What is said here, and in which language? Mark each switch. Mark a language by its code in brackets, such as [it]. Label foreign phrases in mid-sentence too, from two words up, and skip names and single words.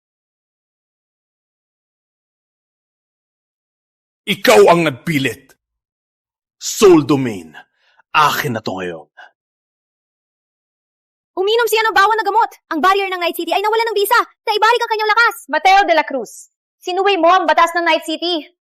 [tl] Ikaw ang nagpilit. Soul Domain. Akin na to ngayon. Uminom siya ng bawang na gamot. Ang barrier ng Night City ay nawala ng bisa. Naibalik ang kanyang lakas. Mateo de la Cruz, sinuway mo ang batas ng Night City.